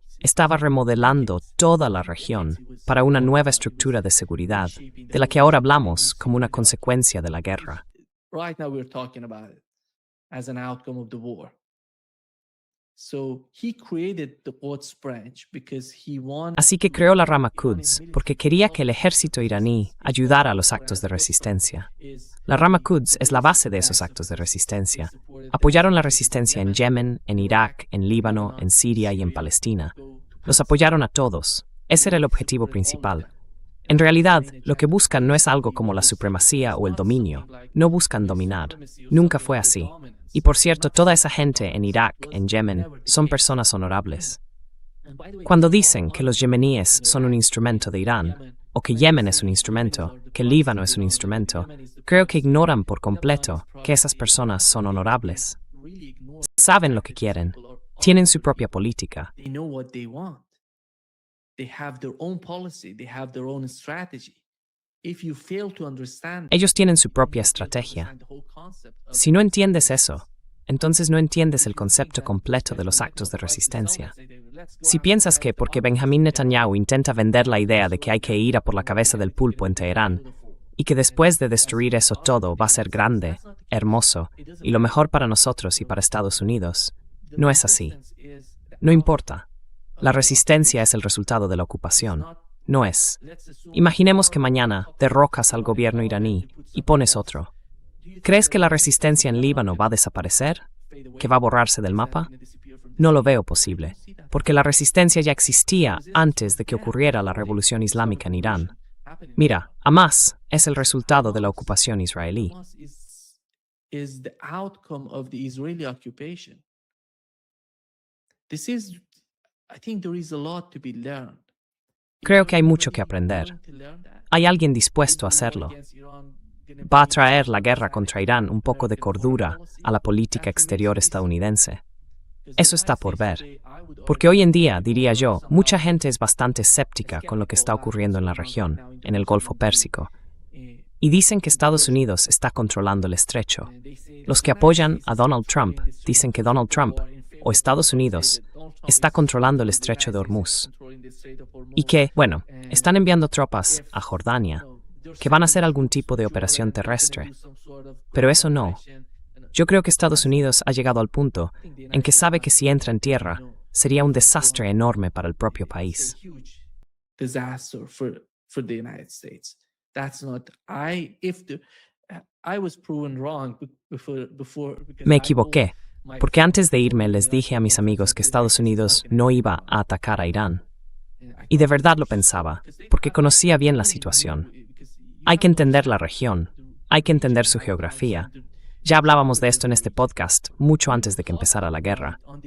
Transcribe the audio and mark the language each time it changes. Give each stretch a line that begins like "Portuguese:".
Spanish: estaba remodelando toda la región para una nueva estructura de seguridad, de la que ahora hablamos como una consecuencia de la guerra.
English: Right now we're talking about it as an outcome of the war. So he created the Quds branch because he wanted.
Spanish: Así que creó la rama Quds porque quería que el ejército iraní ayudara a los actos de resistencia. La rama Quds es la base de esos actos de resistencia. Apoyaron la resistencia en Yemen, en Irak, en Líbano, en Siria y en Palestina. Los apoyaron a todos. Ese era el objetivo principal. En realidad, lo que buscan no es algo como la supremacía o el dominio. No buscan dominar. Nunca fue así. Y por cierto, toda esa gente en Irak, en Yemen, son personas honorables. Cuando dicen que los yemeníes son un instrumento de Irán, o que Yemen es un instrumento, que Líbano es un instrumento, creo que ignoran por completo que esas personas son honorables. Saben lo que quieren. Tienen su propia política.
English: They know what they want. They have their own policy, they have their own strategy. If you fail to understand,
Spanish: Ellos tienen su propia estrategia. Si no entiendes eso, entonces no entiendes el concepto completo de los actos de resistencia. Si piensas que porque Benjamín Netanyahu intenta vender la idea de que hay que ir a por la cabeza del pulpo en Teherán, y que después de destruir eso todo va a ser grande, hermoso, y lo mejor para nosotros y para Estados Unidos, no es así. No importa. La resistencia es el resultado de la ocupación. No es. Imaginemos que mañana derrocas al gobierno iraní y pones otro. ¿Crees que la resistencia en Líbano va a desaparecer? ¿Que va a borrarse del mapa? No lo veo posible, porque la resistencia ya existía antes de que ocurriera la revolución islámica en Irán. Mira, Hamas es el resultado de la ocupación israelí.
English: Is the outcome of the Israeli occupation. This is, I think there is a lot to be learned.
Spanish: Creo que hay mucho que aprender. Hay alguien dispuesto a hacerlo. Va a traer la guerra contra Irán un poco de cordura a la política exterior estadounidense. Eso está por ver. Porque hoy en día, diría yo, mucha gente es bastante escéptica con lo que está ocurriendo en la región, en el Golfo Pérsico. Y dicen que Estados Unidos está controlando el estrecho. Los que apoyan a Donald Trump dicen que Donald Trump, o Estados Unidos, está controlando el estrecho de Hormuz. Y que, bueno, están enviando tropas a Jordania, que van a hacer algún tipo de operación terrestre. Pero eso no. Yo creo que Estados Unidos ha llegado al punto en que sabe que si entra en tierra, sería un desastre enorme para el propio país.
English: Disaster for the United States. That's not, I was proven wrong before because
Spanish: Me equivoqué, porque antes de irme les dije a mis amigos que Estados Unidos no iba a atacar a Irán. Y de verdad lo pensaba, porque conocía bien la situación. Hay que entender la región, hay que entender su geografía. Ya hablábamos de esto en este podcast, mucho antes de que empezara la guerra.